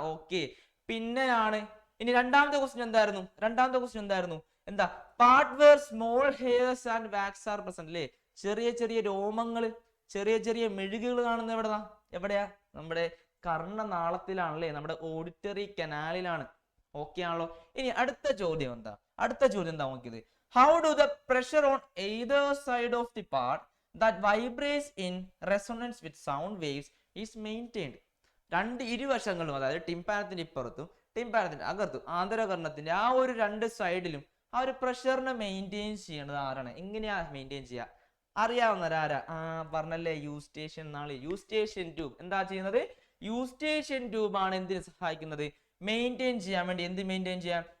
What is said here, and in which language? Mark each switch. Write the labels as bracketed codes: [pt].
[ml] Okay, പിന്നെയാണ്. ഇനി രണ്ടാമത്തെ ക്വസ്റ്റ്യൻ എന്തായിരുന്നു, എന്താ, [en] part where small hairs and wax are present [ml] അല്ലേ. ചെറിയ രോമങ്ങള്, ചെറിയ മെഴുകുകൾ കാണുന്ന എവിടെയാ, നമ്മുടെ കർണനാളത്തിലാണല്ലേ, നമ്മുടെ ഓഡിറ്ററി കനാലിലാണ്. ഓക്കെ ആണല്ലോ. ഇനി അടുത്ത ചോദ്യം എന്താ നോക്കിയത്, [en] how do the pressure on either side of the part that vibrates in resonance with sound waves is maintained? [ml] ഇരുവശങ്ങളും, അതായത് ടിംപാനത്തിന്റെ ഇപ്പുറത്തും ടിംപാനത്തിന്റെ അകത്തും ആന്തരകർണത്തിന്റെ ആ ഒരു രണ്ട് സൈഡിലും ആ ഒരു പ്രഷറിനെ മെയിൻറ്റെയിൻ ചെയ്യേണ്ടത് ആരാണ്? എങ്ങനെയാ മെയിൻറ്റെയിൻ ചെയ്യുക? അറിയാവുന്നവരാരാ? പറഞ്ഞല്ലേ, യൂസ്റ്റേഷ്യൻ നാളെ യൂസ്റ്റേഷ്യൻ ട്യൂബ് എന്താ ചെയ്യുന്നത്? യൂസ്റ്റേഷ്യൻ ട്യൂബ് ആണ് എന്തിനു സഹായിക്കുന്നത്? മെയിൻറ്റെയിൻ ചെയ്യാൻ വേണ്ടി. എന്ത് മെയിൻറ്റെയിൻ ചെയ്യാൻ?